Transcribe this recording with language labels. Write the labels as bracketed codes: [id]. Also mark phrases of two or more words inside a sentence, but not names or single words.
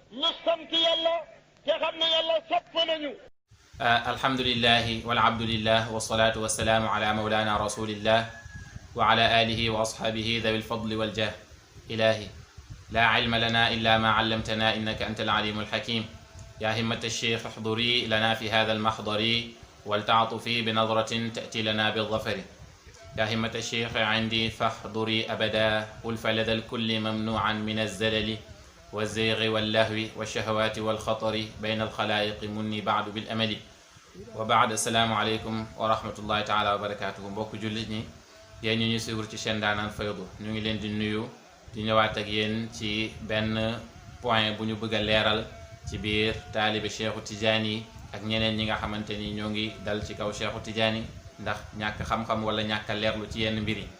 [wo] ñu sant yàlla te xam ne yàlla sopp nañu. [ar] الحمد لله والعبد لله والصلاة والسلام على مولانا رسول الله وعلى آله وأصحابه ذوي الفضل والجاه. إلهي لا علم لنا إلا ما علمتنا إنك أنت العليم الحكيم. يا همة الشيخ احضري لنا في هذا المحضر ولتعطفي بنظرة تأتي لنا بالظفر. يا همة الشيخ عندي فاحضري أبدا ألف لدى الكل ممنوعا من الزلل والزيغ واللهو والشهوات والخطر بين الخلائق مني بعد بالأمل وبعد. السلام عليكم ورحمة الله تعالى وبركاته. [wo] mbokk jullit ñi yéen ñu suivre ci chaîne Ndaanaan Faydu ñu ngi leen di nuyu di ñëwaat ak yéen ci benn point bu ñu bëgg a leeral ci biir taalibe Cheikhu Tidiane ak ñeneen ñi nga xamante ni ñoo ngi dal ci kaw Cheikhu Tidiane ndax ñàkk xam-xam wala ñàkk a leerlu ci yenn mbir yi.